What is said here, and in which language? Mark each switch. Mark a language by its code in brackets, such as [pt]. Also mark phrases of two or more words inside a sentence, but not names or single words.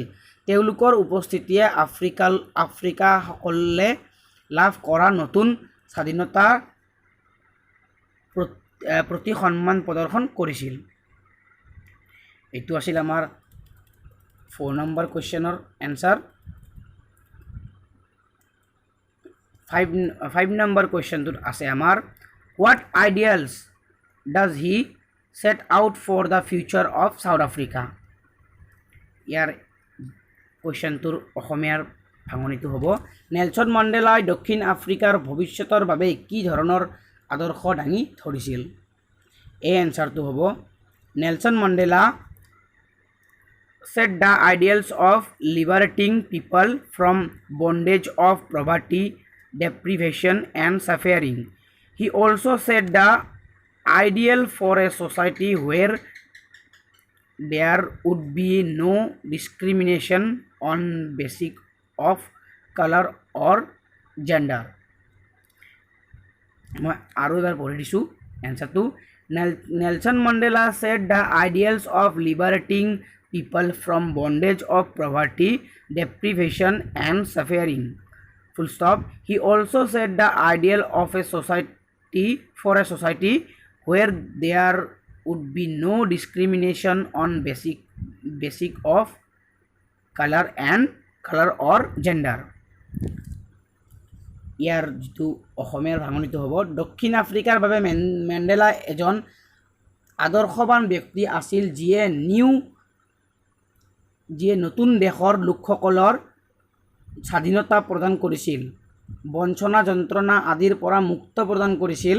[as] তেওঁলোকৰ উপস্থিতিয়ে আফ্ৰিকাসকলে লাভ কৰা নতুন স্বাধীনতাৰ প্ৰতি সন্মান প্ৰদৰ্শন কৰিছিল। এইটো আছিল আমাৰ 4 নম্বৰ কুৱেশ্যনৰ এনচাৰ। 5 নম্বৰ কুৱেশ্যনটোত আছে আমাৰ, [en] What ideals does he set out for the future of South Africa? [as] ইয়াৰ কুৱেশ্যনটোৰ অসমীয়াৰ ভাঙনিটো হ'ব, নেলছন মেণ্ডেলাই দক্ষিণ আফ্ৰিকাৰ ভৱিষ্যতৰ বাবে কি ধৰণৰ আদৰ্শ দাঙি ধৰিছিল? এই এনচাৰটো হ'ব, [en] নেলছন মেণ্ডেলা set the ideals of liberating people from bondage of poverty, deprivation and suffering. He also set the ideal for a society where there would be no discrimination on basis of color or gender. [as] মই আৰু এবাৰ পঢ়ি দিছোঁ এনচাৰটো। [en] নেলছন মেণ্ডেলা set the ideals of liberating people from bondage of poverty, deprivation and suffering. Full stop. He also set the ideal of a society where there would be no discrimination on basis of color or gender. [as] ইয়াৰ যিটো অসমীয়াৰ ভাঙনিটো হ'ব, দক্ষিণ আফ্ৰিকাৰ বাবে মেণ্ডেলা এজন আদৰ্শৱান ব্যক্তি আছিল, যিয়ে নতুন দেশৰ লোকসকলৰ স্বাধীনতা প্ৰদান কৰিছিল, বঞ্চনা যন্ত্ৰণা আদিৰ পৰা মুক্ত প্ৰদান কৰিছিল।